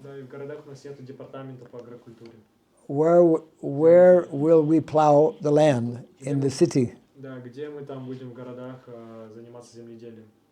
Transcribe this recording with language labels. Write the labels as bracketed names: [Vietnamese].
[Russian] Да, и в городах у нас нету департамента по агрокультуре. [English] Where will we plow the land in the city? [Russian] Да, где мы там будем в городах заниматься земледелием?